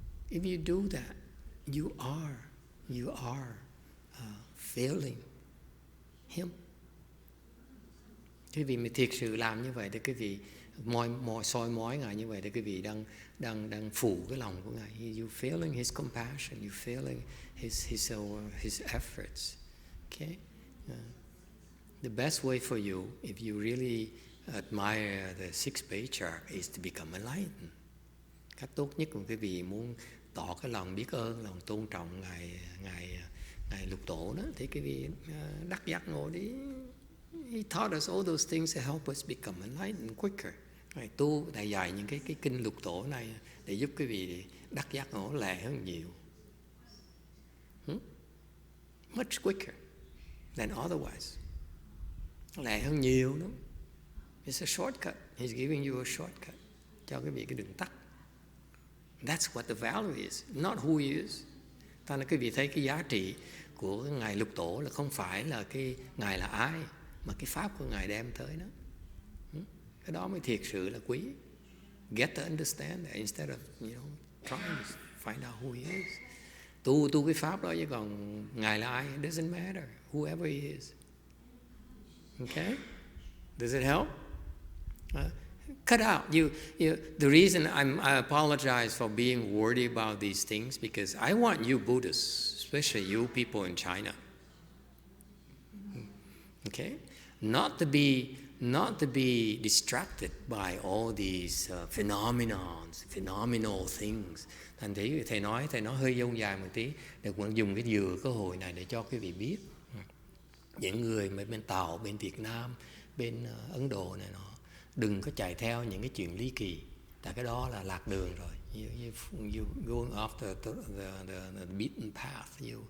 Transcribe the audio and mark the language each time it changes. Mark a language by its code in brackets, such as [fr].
[en] If you do that, you are failing him. [vi] Quý vị mới thiệt sự làm như vậy thì quý vị soi mói Ngài như vậy thì quý vị đang phủ cái lòng của Ngài. [en] You failing His compassion, you failing His efforts. Okay, the best way for you, if you really admire the sixth patriarch, is to become enlightened. [vi] Cách tốt nhất của quý vị muốn tỏ cái lòng biết ơn, lòng tôn trọng ngài Lục Tổ đó, thì quý vị đắc giác ngộ đi. [en] He taught us all those things to help us become enlightened quicker. [vi] Ngài tu, Ngài dạy những cái kinh Lục Tổ này để giúp quý vị đắc giác ngộ lẹ hơn nhiều. [en] Much quicker than otherwise. [vi] Lẹ hơn nhiều đó. [en] It's a shortcut. He's giving you a shortcut. [vi] Cho quý vị cái đường tắt. [en] That's what the value is, not who he is. [vi] Ta nói quý vị thấy cái giá trị của Ngài Lục Tổ là không phải là cái Ngài là ai, mà cái pháp của Ngài đem tới đó. Cái đó mới thiệt sự là quý. [en] Get to understand that instead of trying to find out who he is. [vi] Tu cái pháp đó, chứ còn Ngài là ai, [en] it doesn't matter, whoever he is. Okay? Does it help? Cut out. The reason I apologize for being wordy about these things, because I want you Buddhists, especially you people in China, okay, not to be distracted by all these phenomenal things. [vi] Thành thí thầy nói hơi dông dài một tí, để cũng dùng cái cơ hội này để cho quý vị biết những người mà bên Tàu, bên Việt Nam, bên Ấn Độ này nọ, đừng có chạy theo những cái chuyện ly kỳ, tại cái đó là lạc đường rồi. [en] You going off the beaten path.